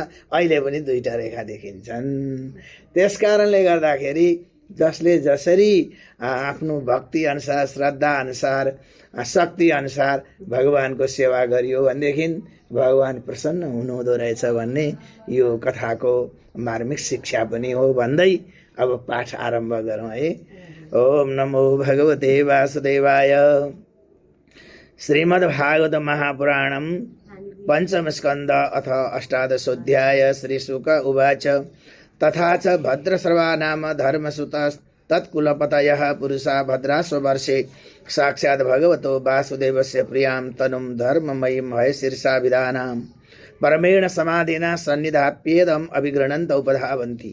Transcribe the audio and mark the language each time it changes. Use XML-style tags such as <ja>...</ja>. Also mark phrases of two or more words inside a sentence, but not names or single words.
<ne>अहिले पनि दुईटा रेखा देखिन्छन्। त्यस कारणले गर्दाखेरि जसले जसरी आफ्नो भक्ति अनुसार श्रद्धा अनुसार शक्ति अनुसार भगवानको सेवा गरियो भनेदेखि भगवान प्रसन्न हुनुहुँदो रहेछ भन्ने यो कथाको मार्मिक शिक्षा पनि हो भन्दै अब पाठ आरम्भ गरौँ है।</ne> <sa>ओम नमो भगवते वासुदेवाय। श्रीमद्भागवत महापुराणम पंचम स्कंद अथ अष्टादशोऽध्याय। श्रीशुक उवाच तथा च भद्रश्रवा नाम धर्मसुत तत्कुलपतयः पुरुषा भद्राश्ववर्षे साक्षात् भगवतो वासुदेवस्य प्रियां तनुं धर्ममयीं हयशीर्षा विदानां परमेण समाधिना सन्निधाप्येदम् अभिगृह्णन्त उपधावन्ति।</sa>